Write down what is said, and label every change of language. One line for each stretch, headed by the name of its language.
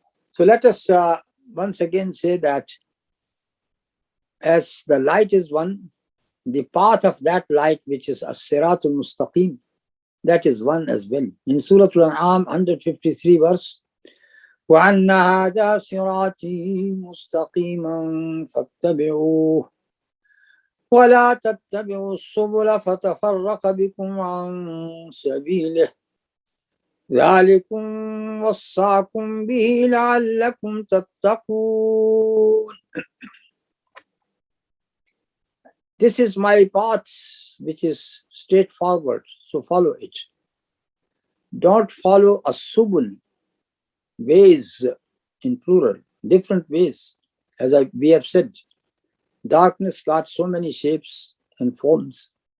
English: So let us once again say that as the light is one, the path of that light, which is as-siratul mustaqim, that is one as well. In Surah Al-An'am 153 verse,
Arabic: وَأَنَّ هَذَا صِرَاطِي مُسْتَقِيمًا فَاتَّبِعُوهُ وَلَا تَتَّبِعُوا السُّبُلَ فَتَفَرَّقَ بِكُمْ عَنْ سَبِيلِهِ ذَلِكُمْ وَصَّاكُمْ بِهِ لَعَلَّكُمْ تَتَّقُونَ.
English: This is my path, which is straightforward, so follow it. Don't follow a subul, ways in plural, different ways. As we have said, darkness got so many shapes and forms.